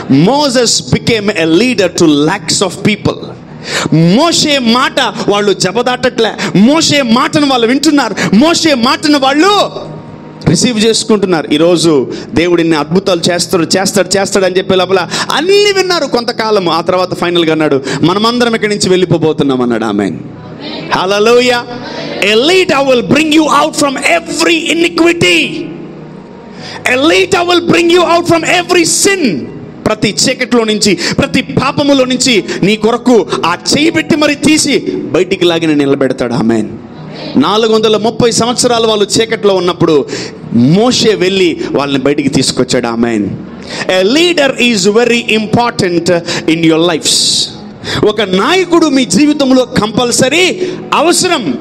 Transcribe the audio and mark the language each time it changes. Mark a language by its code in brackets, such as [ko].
[en] Moses became a leader to lakhs of people. [te] మోషే మాట వాళ్ళు జబదాటట్లే, మోషే మాటను వాళ్ళు వింటున్నారు, మోషే మాటను వాళ్ళు రిసీవ్ చేసుకుంటున్నారు. ఈరోజు దేవుడు ఇన్ని అద్భుతాలు చేస్తాడు అని చెప్పే లోపల అన్ని విన్నారు కొంతకాలం. ఆ తర్వాత ఫైనల్గా అన్నాడు, మనమందరం ఇక్కడి నుంచి వెళ్ళిపోతున్నాం అన్నాడు. ఆమేన్, హల్లెలూయా. [en] A leader will bring you out from every iniquity. A leader will bring you out from every sin. [te] ప్రతి చీకట్లో నుంచి, ప్రతి పాపములో నుంచి నీ కొరకు ఆ చేయి పెట్టి మరి తీసి బయటికి లాగిన నిలబెడతాడు. ఆమేన్. 430 సంవత్సరాలు వాళ్ళు చీకట్లో ఉన్నప్పుడు మోషే వెళ్ళి వాళ్ళని బయటికి తీసుకొచ్చాడు. ఆమేన్. [en] A leader is very important in your lives. [te] ఒక నాయకుడు మీ జీవితంలో కంపల్సరీ అవసరం.